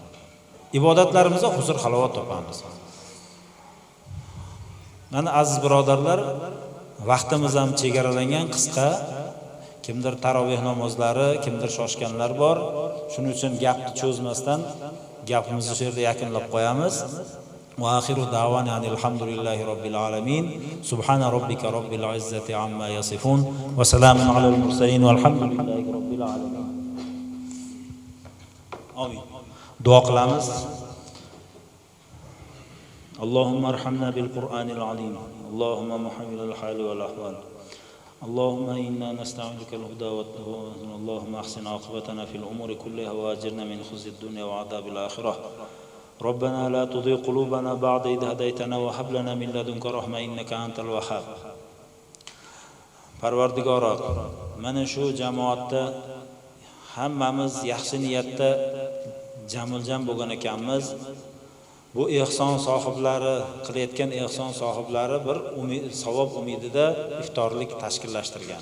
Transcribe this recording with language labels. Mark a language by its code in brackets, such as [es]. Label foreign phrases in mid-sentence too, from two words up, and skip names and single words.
[uz] Ibodatlarimizda huzur halovat topamiz. Mana aziz birodarlar, vaqtimiz ham chegaralangan, qisqa. Kimdir taroveh namozlari, kimdir shoshganlar bor. Shuning uchun gapni cho'zmasdan gapimizni shu yerda yakunlab qo'yamiz. [ar] وآخر دعوانا الحمد لله رب العالمين. سبحان ربك رب العزة عما يصفون وسلام على المرسلين والحمد لله رب العالمين. Amin. [uz] Duo qilamiz. [ar] اللهم ارحمنا بالقرآن العظيم اللهم محمل الحال والأحوال اللهم إنا نستعينك الهدى والتقوى اللهم أحسن عاقبتنا في الأمور كلها وأجرنا من خزي الدنيا وعذاب الآخرة ربنا لا تضيع قلوبنا بعد إذ هديتنا وهب لنا من لدنك رحمة إنك أنت الوهاب. [uz] Parvardigoro, mana shu jamoatda hammamiz yaxshi niyatda jamil-jam bo'lgan ekanmiz. Bu ehson sohiblari qilayotgan ehson sohiblari bir savob umidida iftorlik tashkillashtirgan.